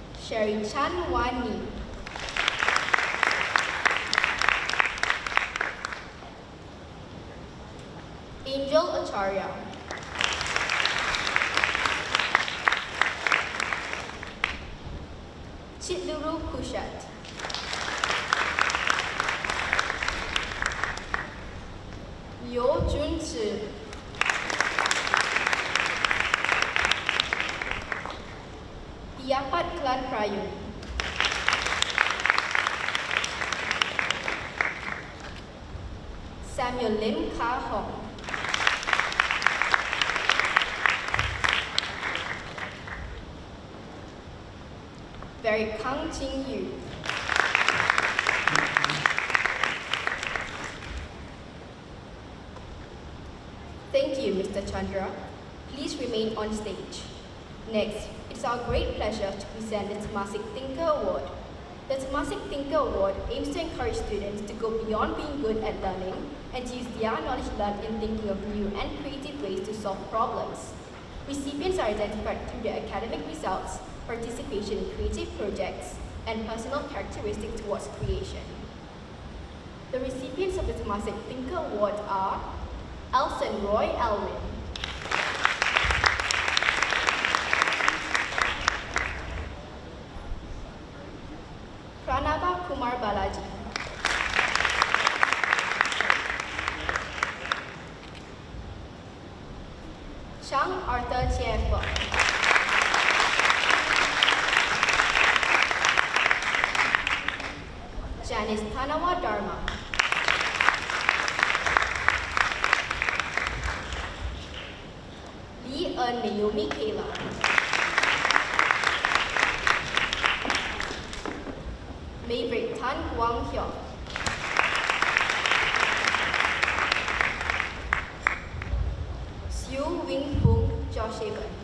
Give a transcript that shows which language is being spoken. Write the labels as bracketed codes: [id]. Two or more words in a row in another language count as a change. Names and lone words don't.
[en] Sherry Chan Wan Ni. Angel Acharya. Chitluru Kushat. Yo Jun Chi. Tiapat Klan Prayu. Samuel Lim Ka Hong. Very Kang Jin Yu. Thank you, Mr. Chandra. Please remain on stage. Next, it's our great pleasure to present the Temasek Thinker Award. The Temasek Thinker Award aims to encourage students to go beyond being good at learning and to use their knowledge learned in thinking of new and creative ways to solve problems. Recipients are identified through their academic results, participation in creative projects, and personal characteristics towards creation. The recipients of the Temasek Thinker Award are Elson Roy Alwyn, Pranava Kumar Balaji, Chang Arthur Chia Feng, Janice Tanawa Dharma, Lee Naomi Kayla, Maverick Tan Guang Hyuk, Siu Wing Hung Joshaven,